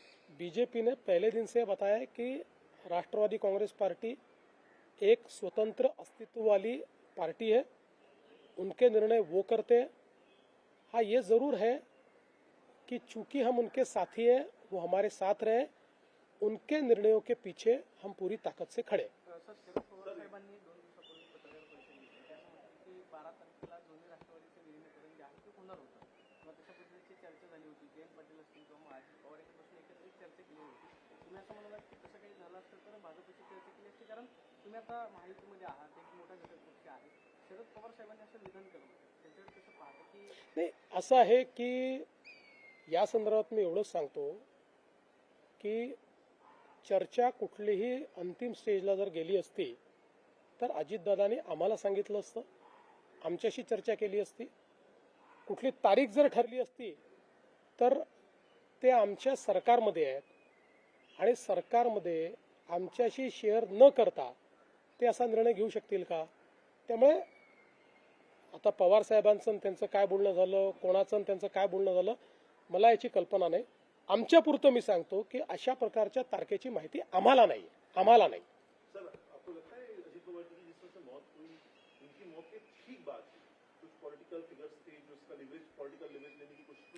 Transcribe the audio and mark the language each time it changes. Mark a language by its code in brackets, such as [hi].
[hi] BJP ने पहले दिन से बताया है कि राष्ट्रवादी कांग्रेस पार्टी एक स्वतंत्र अस्तित्व वाली पार्टी है, उनके निर्णय वो करते हैं। हाँ, ये ज़रूर है कि चूंकि हम उनके साथी हैं, वो हमारे साथ रहे, उनके निर्णयों के पीछे हम पूरी ताकद से खड़े। [mr] सर, शरद पवार साहेबांनी 2 दिवसापूर्वी पत्रकार परिषद घेतली. त्यात म्हटलं की 12 तारखेला दोन्ही राष्ट्रवादीचं विलीनीकरण जे आहे ते होणार होतं किंवा तशा पद्धतीची चर्चा झाली होती. जयंत पाटील असतील किंवा महाराज पवार यांच्यापासून एकत्रित चर्चा केली होती. तुम्ही असं म्हणालात की तसं काही झालं असतं तर भाजपची चर्चा केली असती, कारण तुम्ही आता महायुतीमध्ये आहात, एक मोठा घटक पक्ष आहे. शरद पवार साहेबांनी असं विधान केलं होतं, त्यांच्यावर कसं पाहतं की नाही, असं आहे की या संदर्भात मी एवढंच सांगतो की चर्चा कुठलीही अंतिम स्टेजला जर गेली असती तर अजितदादांनी आम्हाला सांगितलं असतं, आमच्याशी चर्चा केली असती. कुठली तारीख जर ठरली असती तर ते आमच्या सरकारमध्ये आहेत आणि सरकारमध्ये आमच्याशी शेअर न करता ते असा निर्णय घेऊ शकतील का? त्यामुळे आता पवार साहेबांचं आणि त्यांचं काय बोलणं झालं, कोणाचं आणि त्यांचं काय बोलणं झालं, मला याची कल्पना नाही. आमच्यापुरतं मी सांगतो की अशा प्रकारच्या तारखेची माहिती आम्हाला नाही. [hi] सर, आपको लगता है अजीत पवार जी की जिस तरह से मौत हुई, उनकी मौत के ठीक बाद कुछ पॉलिटिकल फिगर्स थे जो उसका पॉलिटिकल लेवरेज लेने की कोशिश की?